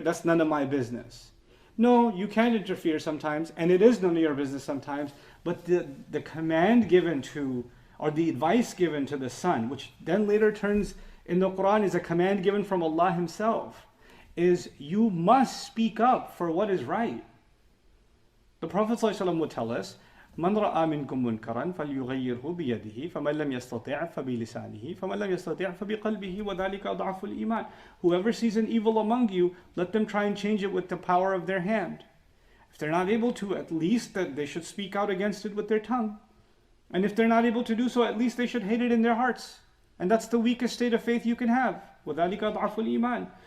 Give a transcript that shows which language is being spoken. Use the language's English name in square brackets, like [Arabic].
[English] That's none of my business. No, you can interfere sometimes, and it is none of your business sometimes, but the command given to, or the advice given to the son, which then later turns in the Quran is a command given from Allah Himself, is you must speak up for what is right. The Prophet ﷺ would tell us, [Arabic] من رأى منكم منكرا فليغيره بيده فمن لم يستطع فبلسانه فمن لم يستطع فبقلبه وذلك أضعف الإيمان. [English] Whoever sees an evil among you, let them try and change it with the power of their hand. If they're not able to, at least that they should speak out against it with their tongue. And if they're not able to do so, at least they should hate it in their hearts. And that's the weakest state of faith you can have. [Arabic] وذلك أضعف الإيمان.